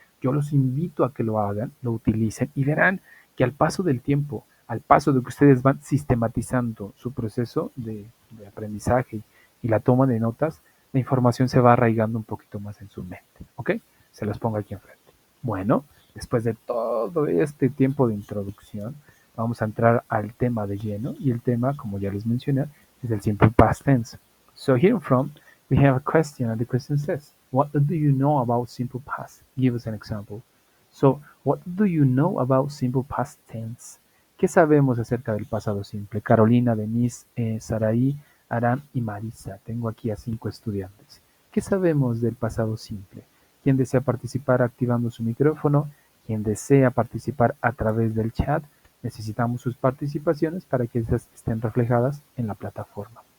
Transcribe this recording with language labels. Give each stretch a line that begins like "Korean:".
Spanish: Yo los invito a que lo hagan, lo utilicen y verán que al paso del tiempo, al paso de que ustedes van sistematizando su proceso de aprendizaje y la toma de notas, la información se va arraigando un poquito más en su mente. ¿Ok? Se los pongo aquí enfrente. Bueno, después de todo este tiempo de introducción, vamos a entrar al tema de lleno y el tema, como ya les mencioné, es el simple past tense.
English: So here from, we have a question and the question says, what do you know about simple past? Give us an example. So, what do you know about simple past tense?
Spanish: ¿Qué sabemos acerca del pasado simple? Carolina, Denise, Saraí, Aram y Marisa. Tengo aquí a 5 estudiantes. ¿Qué sabemos del pasado simple? ¿Quién desea participar activando su micrófono? ¿Quién desea participar a través del chat? Necesitamos sus participaciones para que esas estén reflejadas en la plataforma.